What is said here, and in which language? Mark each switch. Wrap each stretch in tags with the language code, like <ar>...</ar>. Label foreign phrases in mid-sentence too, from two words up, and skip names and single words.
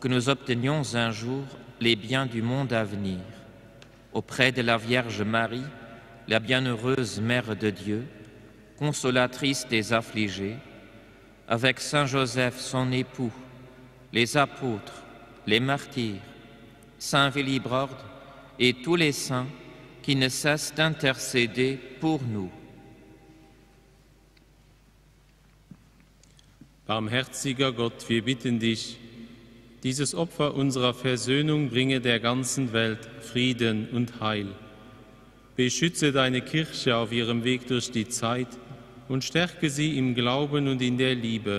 <fr>nous obtenions un jour les biens du monde à venir, auprès de la Vierge Marie, la bienheureuse Mère de Dieu, consolatrice des affligés, avec Saint Joseph, son époux, les apôtres, les martyrs, Saint Willibrord et tous les saints qui ne cessent d'intercéder pour nous.</fr> <de>Barmherziger Gott, wir bitten dich, dieses Opfer unserer Versöhnung bringe der ganzen Welt Frieden und Heil. Beschütze deine Kirche auf ihrem Weg durch die Zeit und stärke sie im Glauben und in der Liebe.</de>